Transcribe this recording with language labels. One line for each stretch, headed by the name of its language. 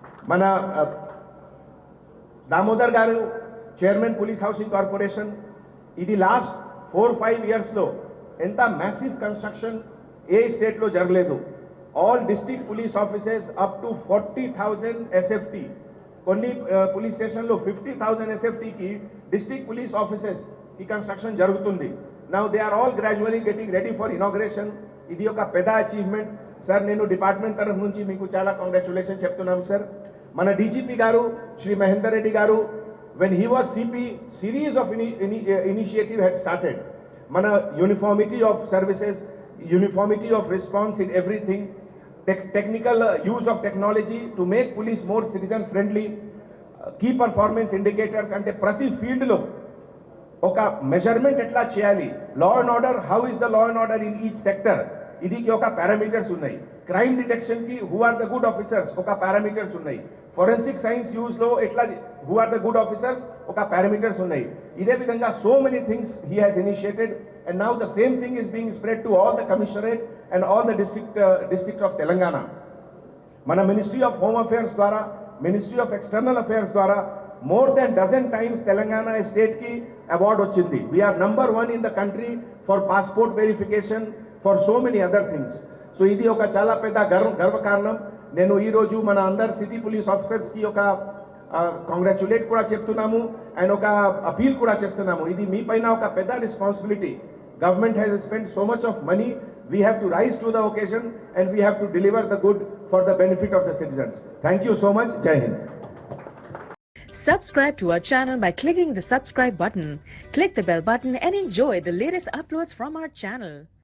Telugu: మన దామోదర్ గారు chairman police housing corporation, ఇది లాస్ట్ 4-5 yearsలో ఎంత మ్యాసివ్ కన్స్ట్రక్షన్ ఏ స్టేట్లో జరగలేదు. All district police offices up to 40,000 SFT, కొన్ని పోలీస్ స్టేషన్లో 50,000 SFTకి డిస్ట్రిక్ట్ పోలీస్ ఆఫీసెస్ ఈ కన్స్ట్రక్షన్ జరుగుతుంది.
English: Now they are all gradually getting ready for inauguration.
Telugu: ఇది ఒక పెద్ద అచీవ్మెంట్ సార్. నేను డిపార్ట్మెంట్ తరఫు నుంచి మీకు చాలా కంగ్రాచులేషన్ చెప్తున్నాను సార్. మన డీజీపీ గారు శ్రీ మహేందర్ రెడ్డి గారు,
English: when he was CP, series of initiative had started. మన uniformity of services, uniformity of response in everything, technical use of technology to make police more citizen friendly, key performance indicators,
Telugu: అంటే ప్రతి ఫీల్డ్లో ఒక measurement ఎట్లా చేయాలి,
English: law and order, how is the law and order in each sector,
Telugu: ఇదికి ఒక parameters ఉన్నాయి.
English: crime detection కి who are the good officers
Telugu: ఒక పారామీటర్స్ ఉన్నాయి.
English: forensic science use లో ఎట్లా who are the good officers
Telugu: ఒక పారామీటర్స్ ఉన్నాయి. ఇదే విధంగా
English: So many things he has initiated, and now the same thing is being spread to all the commissionerate and all the district of Telangana.
Telugu: మన ministry of home affairs ద్వారా, ministry of external affairs ద్వారా
English: more than dozen times Telangana state ki award
Telugu: వచ్చింది.
English: We are number 1 in the country for passport verification, for so many other things.
Telugu: So ఇది ఒక చాలా పెద్ద గర్వ కారణం. నేను ఈ రోజు మన అందరు సిటీ పోలీస్ ఆఫీసర్స్ కి ఒక కంగ్రాచులేట్ కూడా చెప్తున్నాము అండ్ ఒక అపీల్ కూడా చేస్తున్నాము. ఇది మీ పైన ఒక పెద్ద responsibility.
English: Government has spent so much of money. We have to rise to the occasion and we have to deliver the good for the benefit of the citizens. Thank you so much. Jai Hind. Subscribe to our channel by clicking the subscribe button. Click the bell button and enjoy the latest uploads from our channel.